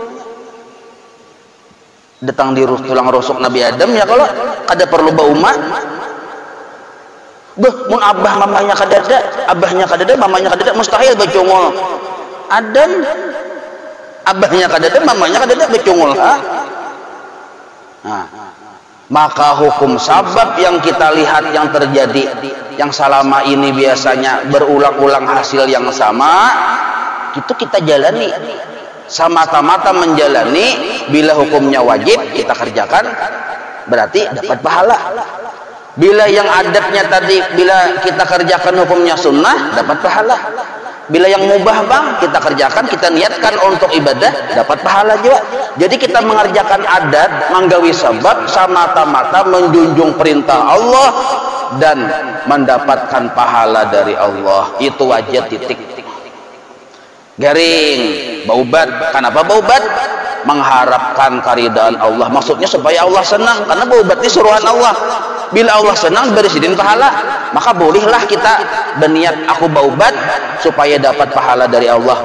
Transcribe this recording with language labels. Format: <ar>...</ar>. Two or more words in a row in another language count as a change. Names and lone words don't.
<id>Datang di tulang rusuk Nabi Adam ya kalau kada perlu bauma.</id> <bjn>Mun abah mamanya kada ada, abahnya kada ada, mamanya kada ada, mustahil bacungul. Adam abahnya kada ada, mamanya kada ada, bacungul. Nah,</bjn> <id>maka hukum sabab yang kita lihat yang terjadi, yang selama ini biasanya berulang-ulang hasil yang sama, itu kita jalani, semata-mata menjalani. Bila hukumnya wajib kita kerjakan, berarti dapat pahala. Bila yang adatnya tadi, bila kita kerjakan hukumnya sunnah, dapat pahala. Bila yang mubah bang, kita kerjakan, kita niatkan untuk ibadah, dapat pahala juga. Jadi kita mengerjakan adat, menggawi sebab, semata-mata menjunjung perintah Allah dan mendapatkan pahala dari Allah. Itu wajib titik.</id> <bjn>Garing, baubat.</bjn> <id>Kenapa baubat? Mengharapkan karidaan Allah. Maksudnya supaya Allah senang, karena baubat ini suruhan Allah. Bila Allah senang beri sidin pahala, maka bolehlah kita berniat aku baubat supaya dapat pahala dari Allah.</id>